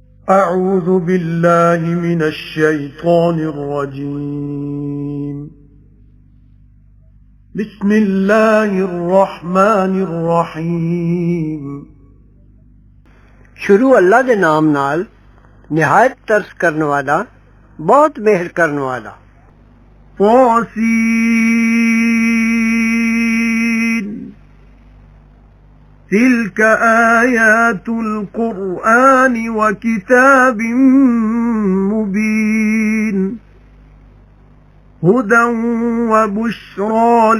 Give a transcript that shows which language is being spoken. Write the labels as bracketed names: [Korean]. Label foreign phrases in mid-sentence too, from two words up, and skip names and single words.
[Arabic] أعوذ بالله من الشيطان الرجيم بسم الله الرحمن الرحيم [Punjabi] شروع اللہ دے نام نال نہایت ترس کرن والا بہت مہر کرن والا [Arabic] طاسين تلك آيات القرآن وكتاب مبين هدى وبشرى